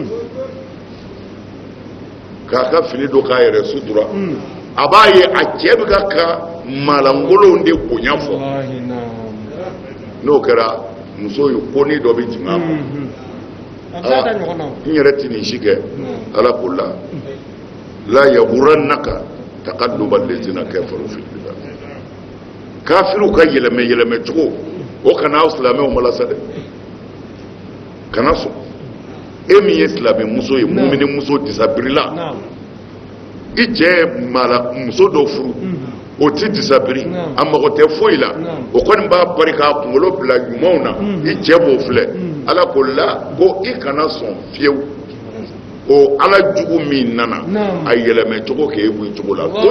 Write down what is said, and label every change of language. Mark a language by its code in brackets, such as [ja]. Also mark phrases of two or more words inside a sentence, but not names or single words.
[bm] k'a ka fini don k'a yɛrɛ sutura a b'a ye a cɛ bɛ ka maalankolonw de bonya fɔ n'o kɛra muso ye koni dɔ bɛ jigin a ma n yɛrɛ tɛ nin si kɛ ala ko la [ar] يغرنك تقلب الذين كفروا في البلاد [bm] kafiriw ka yɛlɛmɛ cogo o kana aw silamɛw malasa dɛ kana sɔn e min ye silamɛ muso ye mumini muso disabirila i cɛ ye muso dɔ furu o ti disabiri a mago tɛ foyi la o kɔni b'a bari k'a kunkolo bila ɲumanw na i cɛ b'o filɛ ala ko ko i kana sɔn fiyewu o ala jugu min nana a yɛlɛmɛ cogo k'e bɔ i cogo la